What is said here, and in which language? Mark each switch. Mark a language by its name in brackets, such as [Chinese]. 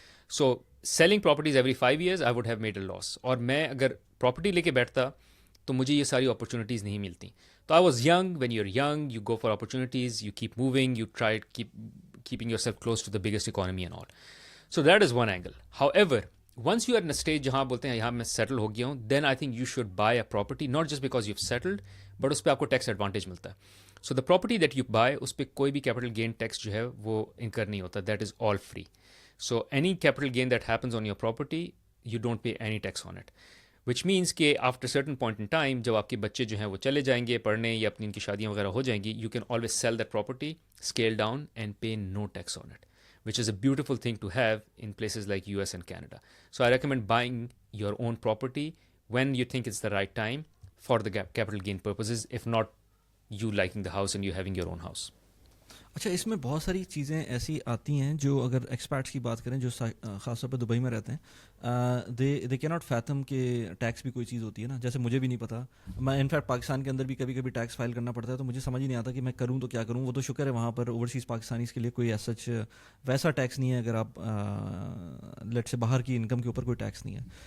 [English] So selling properties every 5 years I would have made a loss. [Urdu] اور میں اگر property لے کے بیٹھتا تو مجھے یہ ساری اپرچونیٹیز نہیں ملتی. [English] تو I was young. When you are young you go for opportunities, you keep moving, you try keeping yourself close to the biggest economy and all. So that is one angle. However, once you are in a stage [Urdu] جہاں بولتے ہیں یہاں میں settle ہو گیا ہوں، [English] then I think you should buy a property not just because you've settled but [Urdu] اس پہ آپ کو ٹیکس ایڈوانٹیج ملتا ہے. [English] So the property that you buy [Urdu] اس پہ کوئی بھی capital gain tax جو ہے وہ انکر نہیں ہوتا. [English] That is all free. So any capital gain that happens on your property you don't pay any tax on it. Which means کہ after certain point in time [Urdu] جب آپ کے بچے جو ہیں وہ چلے جائیں گے پڑھنے یا اپنی ان کی شادیاں وغیرہ ہو جائیں گی, [English] You can always sell that property, scale down and pay no tax on it, which is a beautiful thing to have in places like US and Canada. So I recommend buying your own property when you think it's the right time for the capital gain purposes, if not you liking the house and you having your own house. [Urdu] اچھا اس میں بہت ساری چیزیں ایسی آتی ہیں جو اگر ایکسپیرٹس کی بات کریں جو خاص طور پہ دبئی میں رہتے ہیں, [English] they can not fathom [Urdu] کہ ٹیکس بھی کوئی چیز ہوتی ہے نا, جیسے مجھے بھی نہیں پتا, میں انفیکٹ پاکستان کے اندر بھی کبھی کبھی ٹیکس فائل کرنا پڑتا ہے تو مجھے سمجھ ہی نہیں آتا کہ میں کروں تو کیا کروں. وہ تو شکر ہے وہاں پر اوورسیز پاکستانیز کے لیے کوئی سچ ویسا ٹیکس نہیں ہے, اگر آپ لیٹ سے باہر کی انکم کے اوپر کوئی ٹیکس نہیں ہے.